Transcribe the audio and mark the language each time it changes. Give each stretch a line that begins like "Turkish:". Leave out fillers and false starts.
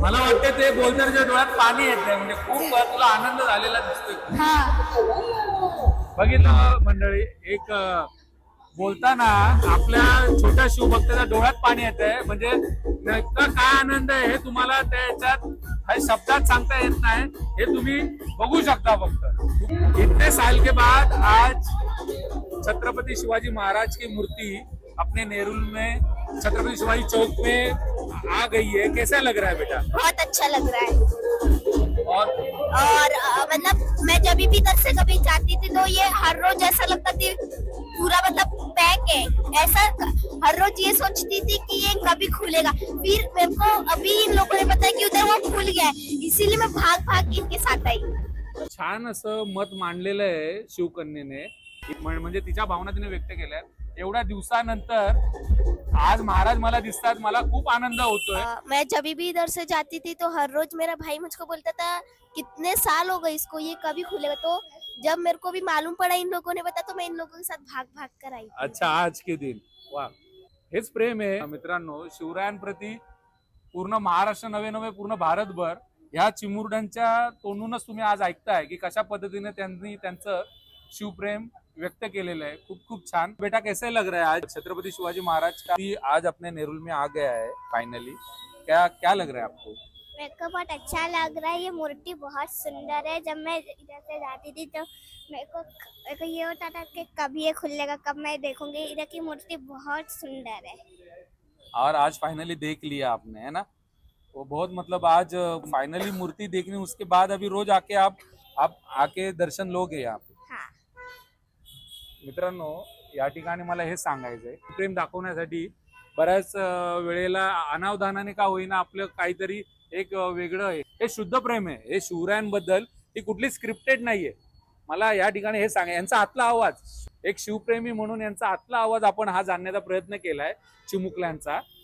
Marathi: मला वाटतं ते बोलताना डोळ्यात पाणी येत नाही, म्हणजे खूप तुला आनंद झालेला दिसतोय. बघितलं मंडळी, एक बोलताना आपल्या छोट्या शिवभक्ताच्या डोळ्यात पाणी येत आहे. म्हणजे नेमका काय आनंद आहे हे तुम्हाला त्याच्यात काही शब्दात सांगता येत नाही, हे तुम्ही बघू शकता.
Hindi: फक्त इतने साल के बाद आज छत्रपति शिवाजी महाराज की मूर्ति अपने नेरुल में छत्रपति शिवाजी चौक में आ गई है. कैसा लग रहा है बेटा? बहुत अच्छा लग रहा है. और मतलब मैं जब भी इधर से कभी जाती थी तो ये हर रोज ऐसा लगता थी पूरा मतलब पैक है. ऐसा हर रोज ये सोचती थी कि ये कभी खुलेगा. फिर मेरे को अभी इन लोगों ने बताया कि उधर वो खुल गया है, इसीलिए मैं भाग भाग इनके साथ आई.
Marathi: छान असं मत मांडलेलं आहे शिवकन्येने, म्हणजे तिच्या भावना तिने व्यक्त केल्या. एवढ्या दिवसानंतर आज महाराज मला दिसतात, मला खूप आनंद होतोय.
Hindi: मैं जब भी इधर से जाती थी तो हर रोज मेरा भाई मुझको बोलता था कितने साल हो गए इसको, ये कभी खुलेगा. तो जब मेरे को भी मालूम पड़ा, इन लोगों ने बताया, तो मैं इन लोगों के साथ भाग भाग कर आई. अच्छा, आज के दिन.
Marathi: वा, हेच प्रेम आहे मित्रांनो शिवरायांप्रती. पूर्ण महाराष्ट्र नव्हे पूर्ण भारतभर ह्या चिमुरड्यांच्या तोंडूनच तुम्ही आज ऐकताय की कशा पद्धतीने त्यांनी त्यांचं शिवप्रेम व्यक्त केलेलं आहे. खूप खूप छान.
Hindi: बेटा, कैसे लग रहा है आज छत्रपति शिवाजी महाराज का आज अपने नेरुल में आ गया है फाइनली? क्या क्या लग रहा है आपको? मेरे को बहुत अच्छा लग रहा है. ये मूर्ति बहुत सुंदर है. जब मैं इधर से जाती थी तो मेरे को ये होता था कि कब ये खुलेगा, कब मैं देखूंगी. इधर की मूर्ति बहुत सुंदर है. और आज फाइनली देख लिया आपने, है ना? वो बहुत मतलब आज फाइनली मूर्ति देखनी, उसके बाद अभी रोज आके आप आके दर्शन लोगे यहाँ पे.
Marathi: मित्रांनो, या ठिकाणी मला हे सांगायचंय, प्रेम दाखवण्यासाठी बऱ्याच वेळेला अनावधानाने का होईना आपलं काहीतरी एक वेगळं आहे. हे शुद्ध प्रेम आहे, हे शिवरायांबद्दल. ही कुठली स्क्रिप्टेड नाहीये. मला या ठिकाणी हे सांगा, यांचा आतला आवाज, एक शिवप्रेमी म्हणून यांचा आतला आवाज आपण हा जाणण्याचा प्रयत्न केलाय चिमुकल्यांचा.